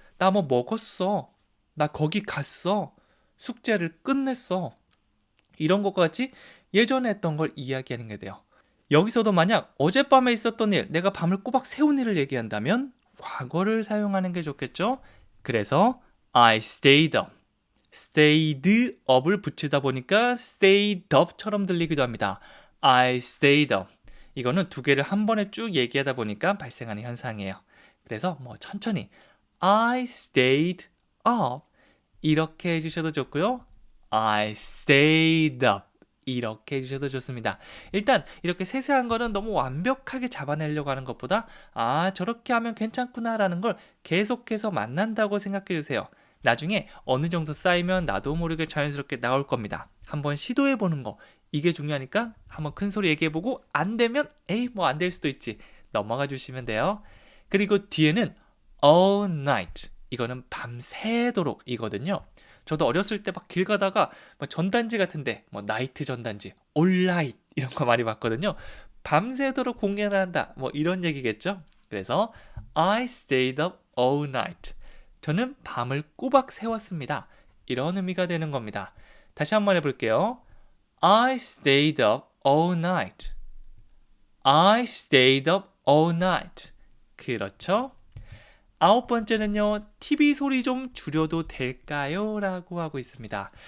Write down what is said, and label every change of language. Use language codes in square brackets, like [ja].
[ko] 나 뭐 먹었어. 나 거기 갔어. 숙제를 끝냈어. 이런 것과 같이 예전에 했던 걸 이야기하는 게 돼요. 여기서도 만약 어젯밤에 있었던 일, 내가 밤을 꼬박 새운 일을 얘기한다면 과거를 사용하는 게 좋겠죠? 그래서 [en] I stayed up. [ko] stayed up을 붙이다 보니까 stayed up처럼 들리기도 합니다. [en] I stayed up. [ko] 이거는 두 개를 한 번에 쭉 얘기하다 보니까 발생하는 현상이에요. 그래서 천천히 [en] I stayed up [ko] 이렇게 해주셔도 좋고요. [en] I stayed up [ko] 이렇게 해주셔도 좋습니다. 일단 이렇게 세세한 거는 너무 완벽하게 잡아내려고 하는 것보다 저렇게 하면 괜찮구나 라는 걸 계속해서 만난다고 생각해 주세요. 나중에 어느 정도 쌓이면 나도 모르게 자연스럽게 나올 겁니다. 한번 시도해 보는 거 이게 중요하니까 한번 큰 소리 얘기해 보고 안 되면 안 될 수도 있지 넘어가 주시면 돼요. 그리고 뒤에는 all night 이거는 밤새도록 이거든요. 저도 어렸을 때 막 길 가다가 전단지 같은데 나이트 전단지, 올라이트 이런 거 많이 봤거든요. 밤새도록 공연을 한다 이런 얘기겠죠. 그래서 [en] I stayed up all night. [ko] 저는 밤을 꼬박 새웠습니다. 이런 의미가 되는 겁니다. 다시 한번 해볼게요. [en] I stayed up all night. I stayed up all night. [ko] 그렇죠? 9번째는요. TV 소리 좀 줄여도 될까요? 라고 하고 있습니다.